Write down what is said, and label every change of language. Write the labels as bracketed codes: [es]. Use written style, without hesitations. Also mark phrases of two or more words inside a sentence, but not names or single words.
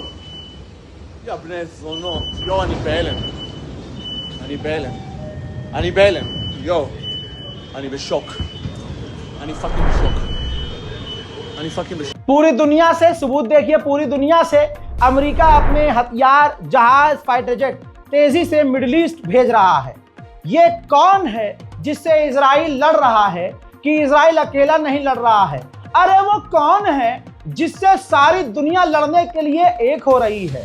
[he] יא בני זונות, יואו אני בהלם. אני בהלם. יואו. אני בשוק. אני פאקינג בשוק. [hi] पूरी दुनिया से सबूत देखिए, पूरी दुनिया से अमेरिका अपने हथियार, जहाज, [en] fighter jet [hi] तेजी से मिडिल ईस्ट भेज रहा है। ये कौन है जिससे इजराइल लड़ रहा है कि इजराइल अकेला नहीं लड़ रहा है? अरे वो कौन है जिससे सारी दुनिया लड़ने के लिए एक हो रही है?